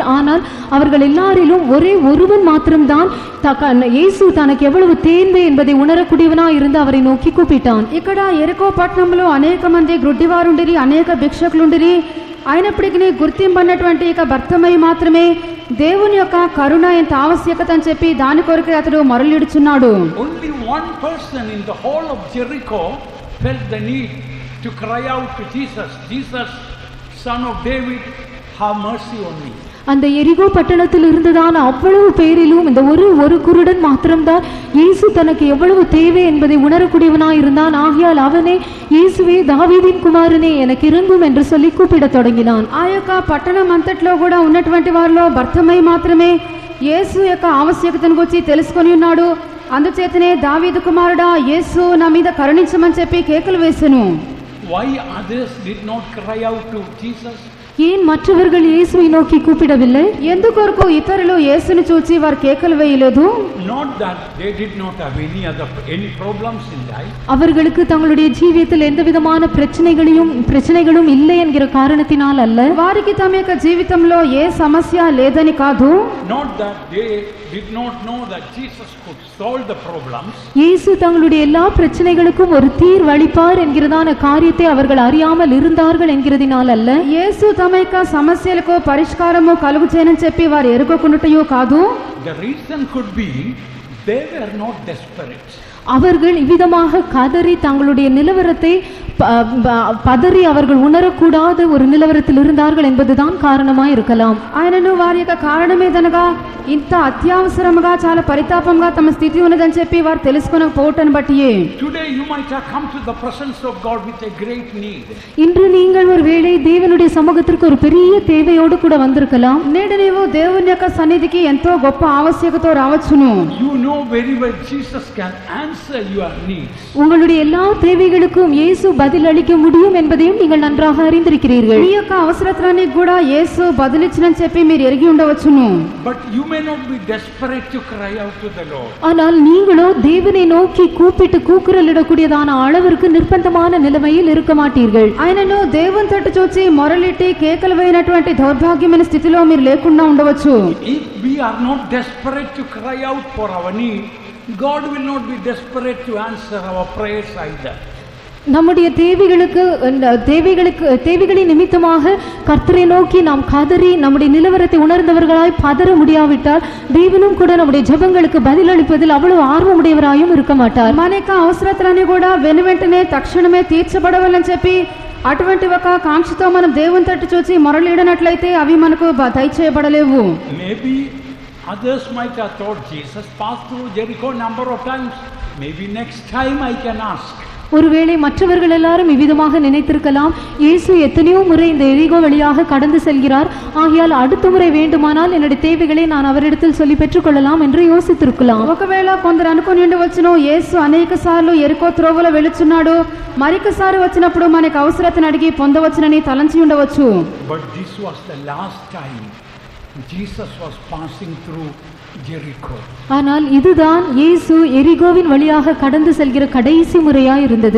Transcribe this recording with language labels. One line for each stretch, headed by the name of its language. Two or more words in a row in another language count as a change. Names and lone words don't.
Tamil: ஆனால் அவர்கள் எல்லாரிலும் ஒரே ஒருவன் மாத்திரம்தான் இயேசு தனக்கு எவ்வளவு தேவை என்பதை உணரக்கூடியவனாய் இருந்து அவரை நோக்கி கூப்பிட்டான்.
Telugu: ఇక్కడ ఎరికో పట్టణంలో అనేక మంది గ్రుడ్డివారుండిరి, అనేక భిక్షకులుండిరి. అయినప్పటికీ గుర్తింపన్నటువంటి ఇక భర్తమై మాత్రమే దేవుని యొక్క కరుణ ఎంత ఆవశ్యకత అని చెప్పి దాని కొరకు అతడు మొరలిడుచున్నాడు.
English: Only one person in the whole of Jericho felt the need to cry out to Jesus, Jesus, son of David, have mercy on me.
Tamil: அந்த எரிகோ பட்டணத்தில் இருந்ததான அவ்வளவு பேரிலும் இந்த ஒரு குருடன் மாத்திரம்தான் இயேசு தனக்கு எவ்வளவு தேவை என்பதை உணரக்கூடியவனாய் இருந்தான். ஆகையால் அவனே, இயேசுவே தாவீதின் குமாரனே எனக்கு இறங்கும் என்று சொல்லி கூப்பிடத் தொடங்கினான்.
Telugu: ఆ యొక్క పట్టణం అంతట్లో కూడా ఉన్నటువంటి వారిలో భర్తమై మాత్రమే యేసు యొక్క ఆవశ్యకతను గురించి తెలుసుకొని ఉన్నాడు. అందుచేతనే దావీదు కుమారుడా యేసు నా మీద కరుణించమని చెప్పి కేకలు వేసెను.
English: Why others did not cry out to Jesus?
Tamil: ஏன் மற்றவர்கள் இயேசுவை நோக்கி கூப்பிடவில்லை?
Telugu: ఎందుకొరకు ఇతరులు యేసుని చూచి వారు కేకలు వేయలేదు?
English: Not that they did not have any problems in life.
Tamil: அவர்களுக்கு தங்களுடைய ஜீவியத்தில் எந்த விதமான பிரச்சனைகளும் இல்லை என்கிற காரணத்தினால் அல்ல.
Telugu: వారికి తమ యొక్క జీవితంలో ఏ సమస్య లేదని కాదు.
English: Not that they did not know that Jesus could solve the problems.
Tamil: இயேசு தங்களுடைய எல்லா பிரச்சனைகளுக்கும் ஒரு தீர்வளிப்பார் என்கிறதான காரியத்தை அவர்கள் அறியாமல் இருந்தார்கள் என்கிறதினால் அல்ல.
Telugu: యేసు తమ యొక్క సమస్యలకు పరిష్కారము కలుగు చేయనని చెప్పి వారు ఎరుగకుండుటయో కాదు.
English: The reason could be they were not desperate.
Tamil: அவர்கள் இவ்விதமாக கதறி தங்களுடைய நிலவரத்தை பதறி அவர்கள் உணரக்கூடாத ஒரு நிலவரத்தில் இருந்தார்கள் என்பதுதான் காரணமாய் இருக்கலாம்.
Telugu: ఆయనను వారి యొక్క కారణమేదనగా ఇంత అత్యవసరముగా చాలా పరితాపంగా తమ స్థితి ఉన్నదని చెప్పి వారు తెలుసుకోకపోవటాన్ని బట్టియే.
English: Today you might have come to the presence of God with a great need.
Tamil: இன்று நீங்கள் ஒருவேளை தேவனுடைய சமூகத்திற்கு ஒரு பெரிய தேவையோடு கூட வந்திருக்கலாம்.
Telugu: నేడు నీవు దేవుని యొక్క సన్నిధికి ఎంతో గొప్ప ఆవశ్యకతతో రావచ్చును.
English: You know very well Jesus can answer your needs.
Tamil: உங்களுடைய எல்லா தேவைகளுக்கும் இயேசு பதில் அளிக்க முடியும் என்பதையும் நீங்கள் நன்றாக அறிந்திருக்கிறீர்கள்.
Telugu: మీ యొక్క అవసరతలనికి కూడా యేసు బదులిచ్చినని చెప్పి మీరు ఎరిగి ఉండవచ్చును.
English: But you may not be desperate to cry out to the Lord.
Tamil: ஆனால் நீங்களோ தேவனை நோக்கி கூப்பிட்டு கூக்குரலிடக்கூடியதான அளவிற்கு நிர்பந்தமான நிலைமையில் இருக்க மாட்டீர்கள்.
Telugu: ఆయనను దేవుని తట్టు చూచి మొరలిట్టి కేకలు వేయనటువంటి దౌర్భాగ్యమైన స్థితిలో మీరు లేకుండా ఉండవచ్చు.
English: If we are not desperate to cry out for our need, God will not be desperate to answer our prayers either.
Tamil: நம்முடைய தேவைகளின் நிமித்தமாக கர்த்தரை நோக்கி நாம் கதறி நம்முடைய நிலவரத்தை உணர்ந்தவர்களாய் பதற முடியாவிட்டால் தேவனும் கூட நம்முடைய ஜெபங்களுக்கு பதில் அளிப்பதில் அவ்வளவு ஆர்வமுடையவராயும் இருக்க மாட்டார்.
Telugu: మన యొక్క అవసరతలన్నీ కూడా వెనువెంటనే తక్షణమే తీర్చబడవాలని చెప్పి అటువంటి ఒక కాంక్షతో మనం దేవుని తట్టు చూసి మొరలిడనట్లయితే అవి మనకు దయచేయబడలేవు.
English: Maybe others might have thought Jesus passed through Jericho number of times. Maybe next time I can ask.
Tamil: ஒருவேளை மற்றவர்கள் எல்லாரும் இவ்விதமாக நினைத்திருக்கலாம், இயேசு எத்தனையோ முறை இந்த எரிகோ வழியாக கடந்து செல்கிறார், ஆகையால் அடுத்த முறை வேண்டுமானால் என்னுடைய தேவைகளை நான் அவரிடத்தில் சொல்லி பெற்றுக்கொள்ளலாம் என்று யோசித்திருக்கலாம்.
Telugu: ఒకవేళ కొందరు అనుకుని ఉండవచ్చును, యేసు అనేక సార్లు ఎరికో త్రోవలో వెళుచున్నాడు, మరికసారి వచ్చినప్పుడు మనకు అవసరతను అడిగి పొందవచ్చునని తలంచి ఉండవచ్చు.
English: But this was the last time Jesus was passing through Jericho.
Tamil: ஆனால் இதுதான் இயேசு எரிகோவின் வழியாக கடந்து செல்கிற கடைசி முறையாய் இருந்தது.